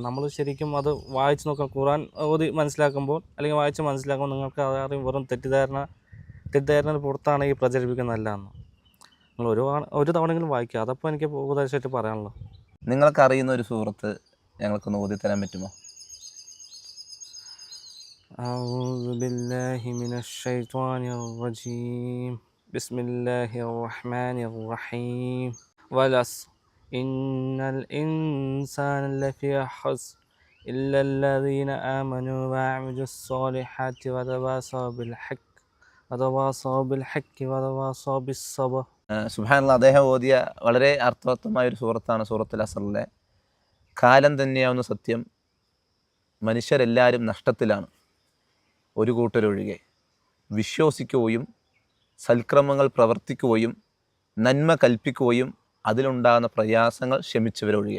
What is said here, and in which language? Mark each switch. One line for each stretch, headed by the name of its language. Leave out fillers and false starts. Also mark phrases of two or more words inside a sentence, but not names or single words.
Malayalam: നമ്മൾ ശരിക്കും അത് വായിച്ച് നോക്കാം. ഖുർആൻ ഓതി മനസ്സിലാക്കുമ്പോൾ അല്ലെങ്കിൽ വായിച്ച് മനസ്സിലാക്കുമ്പോൾ നിങ്ങൾക്ക് അതറിയും വെറും തെറ്റിദ്ധാരണ പുറത്താണ് ഈ പ്രചരിപ്പിക്കുന്നതല്ല എന്ന്. നിങ്ങൾ ഒരു തവണയെങ്കിലും വായിക്കുക. അതപ്പോൾ എനിക്ക് ഉപദേശമായിട്ട് പറയാനുള്ളൂ. നിങ്ങൾക്ക് അറിയുന്ന ഒരു സൂറത്ത് ഞങ്ങൾക്കൊന്ന് ഓതി തരാൻ പറ്റുമോ?
Arabic: أعوذ بالله من الشيطان الرجيم بسم الله الرحمن الرحيم والعصر إن الإنسان لفي خسر إلا الذين آمنوا وعملوا الصالحات وتواصوا بالحق وتواصوا بالصبر.
Malayalam: സുബ്ഹാനല്ലാഹ്, അദ്ദേഹം ഓതിയ വളരെ അർത്ഥവത്തമായ ഒരു സൂറത്താണ് സൂറത്തുൽ അസ്റിലെ. കാലം തന്നെയാവുന്ന സത്യം, മനുഷ്യരെല്ലാവരും നഷ്ടത്തിലാണ്, ഒരു കൂട്ടരൊഴികെ. വിശ്വസിക്കുകയും സൽക്രമങ്ങൾ പ്രവർത്തിക്കുകയും നന്മ കൽപ്പിക്കുകയും അതിലുണ്ടാകുന്ന പ്രയാസങ്ങൾ ക്ഷമിച്ചവരൊഴികെ.